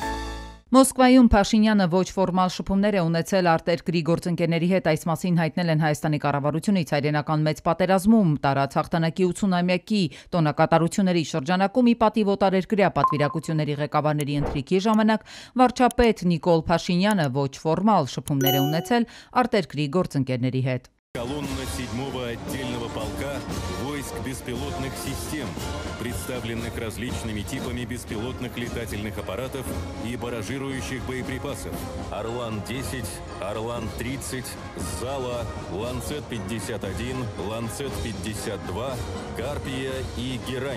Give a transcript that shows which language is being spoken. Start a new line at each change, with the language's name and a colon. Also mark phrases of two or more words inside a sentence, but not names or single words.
Armenian: Մոսկվայում Փաշինյանը ոչ ֆորմալ շփումներ է ունեցել արտերկրի գործընկերների հետ, այս մասին հայտնել են Հայաստանի կառավարությունից հայրենական մեծ պատերազմում տարած հաղթանակի 80-ամյակի տոնակատարությունների շրջանակում ի պատիվ օտարերկրյա պատվիրակությունների ղեկավարների ընթրիքի ժամանակ վարչապետ Նիկոլ Փաշինյանը ոչ ֆորմալ շփումներ է ունեցել արտերկրի գործընկերների հետ։
Russian: Колонна 7-го отдельного полка войск беспилотных систем, представленных различными типами беспилотных летательных аппаратов и баражирующих боеприпасов. Орлан-10, Орлан-30, Зала, Ланцет-51, Ланцет-52, Карпия и Герань.